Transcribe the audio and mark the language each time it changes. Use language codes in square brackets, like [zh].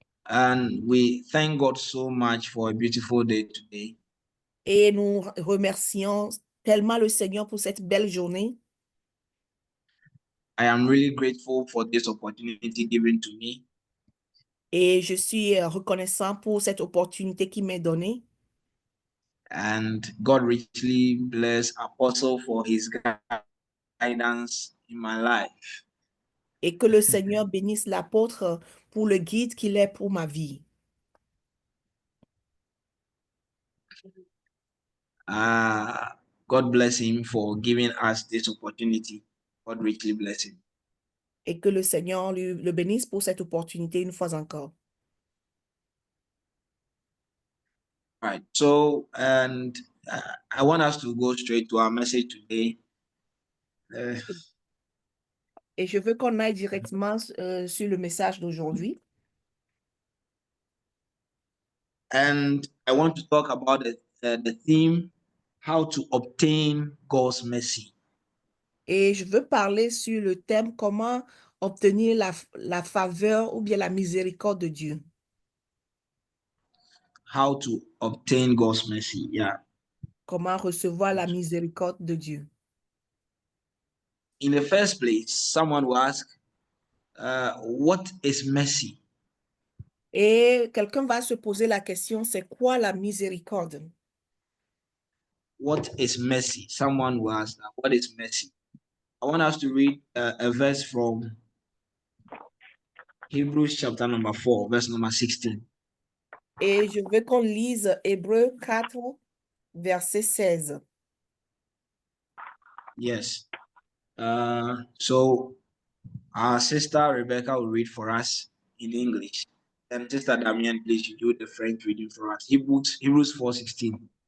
[en] And we thank God so much for a beautiful day today. [fr] Et nous remercions tellement le Seigneur pour cette belle journée. [en] I am really grateful for this opportunity given to me. [fr] Et je suis reconnaissant pour cette opportunité qui m'est donnée. [en] And God richly bless Apostle for his guidance in my life. [fr] Et que le Seigneur bénisse l'apôtre pour le guide qu'il est pour ma vie. [en] God bless him for giving us this opportunity. God richly bless him. [fr] Et que le Seigneur le bénisse pour cette opportunité une fois encore. [en] Right. So, and I want us to go straight to our message today. [fr] Et je veux qu'on aille directement sur le message d'aujourd'hui. [en] And I want to talk about the theme, how to obtain God's mercy. [fr] Et je veux parler sur le thème comment obtenir la faveur ou bien la miséricorde de Dieu. [en] How to obtain God's mercy. Yeah. [fr] Comment recevoir la miséricorde de Dieu. [en] In the first place, someone will ask, what is mercy? [fr] Et quelqu'un va se poser la question, c'est quoi la miséricorde? [en] What is mercy? Someone will ask that. What is mercy? I want us to read a verse from Hebrews chapter number 4, verse number 16. [fr] Et je veux qu'on lise Hébreux 4, verset 16. [en] Yes. So our sister Rebecca will read for us in English. And Sister Damian, please, you do the French reading for us. Hebrews 4:16.